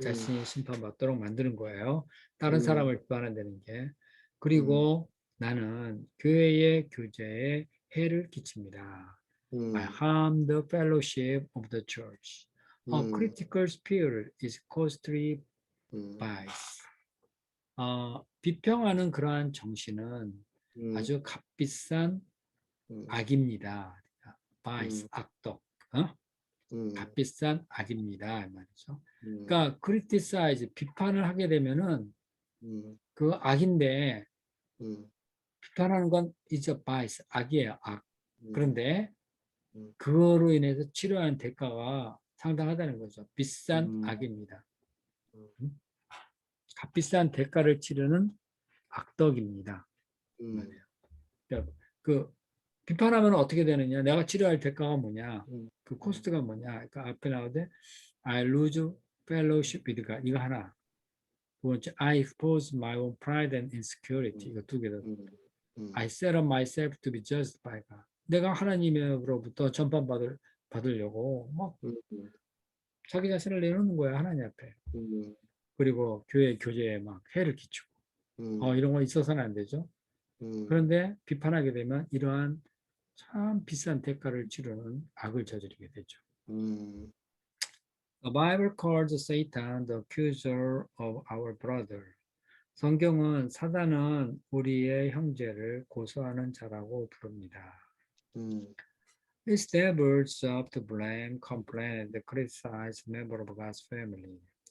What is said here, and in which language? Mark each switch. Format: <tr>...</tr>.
<ko>자신이 심판받도록 만드는 거예요. 다른 음, 사람을 비판한다는 게. 음, 그리고 나는 교회의 교제에 해를 끼칩니다.</ko> <en>I 음, harm the fellowship of the church. A 음, critical spirit is costly 음, vice.</en> <ko>비평하는 그러한 정신은 음, 아주 값비싼 음, 악입니다. 음, vice, 악독. 어? 음, 값비싼 악입니다. 이 말이죠. 음, 그러니까 criticize, 비판을 하게 되면은 음, 그 악인데 음, 비판하는 건</ko> <en>is a vice,</en> <ko>악이에요, 악. 음, 그런데 음, 그거로 인해서 치료한 대가가 상당하다는 거죠. 비싼 음, 악입니다. 음? 값비싼 대가를 치르는 악덕입니다. 음, 말이에요. 그러니까 그 비판하면 어떻게 되느냐? 내가 치료할 대가가 뭐냐? 음, 그 코스트가 뭐냐? 그러니까 앞에 나오되</ko> <en>I lose fellowship with God.</en> <ko>이거 하나. 두 번째,</ko> <en>I expose my own pride and insecurity.</en> <ko>이거 두 개다. 음, 음,</ko> <en>I set up myself to be judged by God.</en> <ko>내가 하나님으로부터 받으려고 막 음, 자기 자신을 내놓는 거야 하나님 앞에. 음, 그리고 교회 교제에 막 해를 끼치고. 음, 이런 거 있어서는 안 되죠. 음, 그런데 비판하게 되면 이러한 참 비싼 대가를 치르는 악을 저지르게 되죠. 음,</ko> <en>The Bible calls Satan the accuser of our brother.</en> <ko>성경은 사단은 우리의 형제를 고소하는 자라고 부릅니다. 음,</ko> <en>It's their job to blame, complain, and criticize member of God's family.</en>